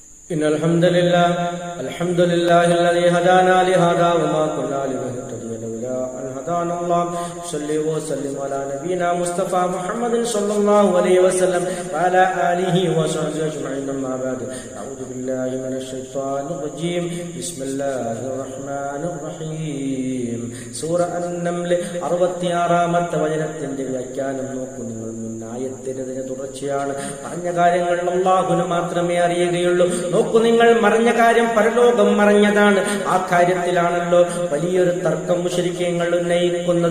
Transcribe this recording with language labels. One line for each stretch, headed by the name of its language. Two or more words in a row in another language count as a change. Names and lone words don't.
Arabic: إن الحمد لله الذي هدانا لهذا وما كنا لنهتدي لولا أن هدانا الله صلى وسلم على نبينا مصطفى محمد صلى الله عليه وسلم وعلى آله وصحبه أجمعين أما بعد أعوذ بالله من الشيطان الرجيم بسم الله الرحمن الرحيم
Malayalam: സൂറ അൻ-നംൽ 66-ാമത്തെ വചനത്തിന്റെ വ്യാഖ്യാനം നോക്കൂ. നിങ്ങൾ ആയത്തിനതിന് തുടർച്ചയാണ്. പറഞ്ഞ കാര്യങ്ങൾ അല്ലാഹുവിന് മാത്രമേ അറിയുകയുള്ളൂ. നോക്കൂ, നിങ്ങൾ മറഞ്ഞ കാര്യം പരലോകം മറഞ്ഞതാണ്. ആ കാര്യത്തിലാണല്ലോ വലിയൊരു തർക്കം മുശ്രിക്കീങ്ങൾ ഉന്നയിക്കുന്നത്.